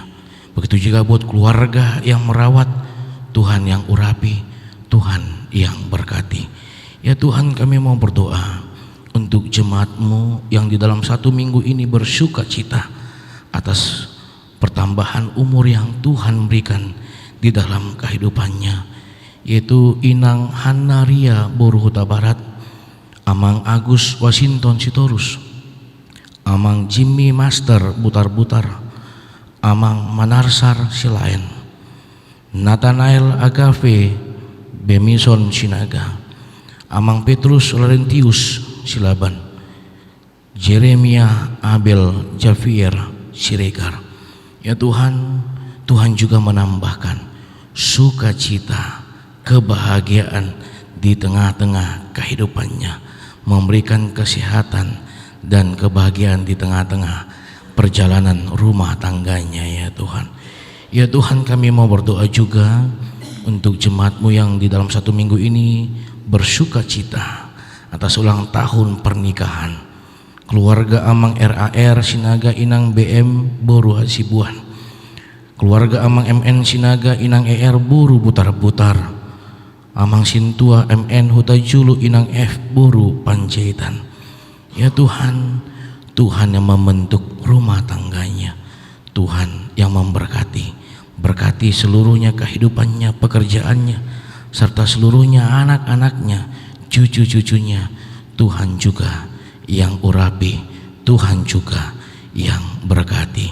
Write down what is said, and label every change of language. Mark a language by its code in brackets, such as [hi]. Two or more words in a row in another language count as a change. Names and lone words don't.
[id] Begitu juga buat keluarga yang merawat, Tuhan yang urapi, Tuhan yang berkati. Ya Tuhan, kami mau berdoa untuk jemaat-Mu yang di dalam satu minggu ini bersuka cita atas pertambahan umur yang Tuhan berikan di dalam kehidupannya, yaitu Inang Hanaria Boruhuta Barat, Amang Agus Washington Sitorus, Amang Jimmy Master Butar-Butar, Amang Manarsar Silaen, Nathanael Agave Bemison Sinaga, Amang Petrus Laurentius Silaban, Jeremia Abel Javier Siregar. Ya Tuhan, Tuhan juga menambahkan sukacita, kebahagiaan di tengah-tengah kehidupannya, memberikan kesehatan dan kebahagiaan di tengah-tengah perjalanan rumah tangganya ya Tuhan. Ya Tuhan, kami mau berdoa juga untuk jemaat-Mu yang di dalam satu minggu ini bersuka cita atas ulang tahun pernikahan keluarga Amang RAR Sinaga Inang BM Boru Hasibuan, keluarga Amang MN Sinaga Inang ER Boru Butar-Butar, Amang Sintua MN Hutajulu Inang F Boru Panjaitan. Ya Tuhan, Tuhan yang membentuk rumah tangganya, Tuhan yang memberkati, berkati seluruhnya kehidupannya, pekerjaannya, serta seluruhnya anak-anaknya, cucu-cucunya. Tuhan juga yang urapi, Tuhan juga yang berkati.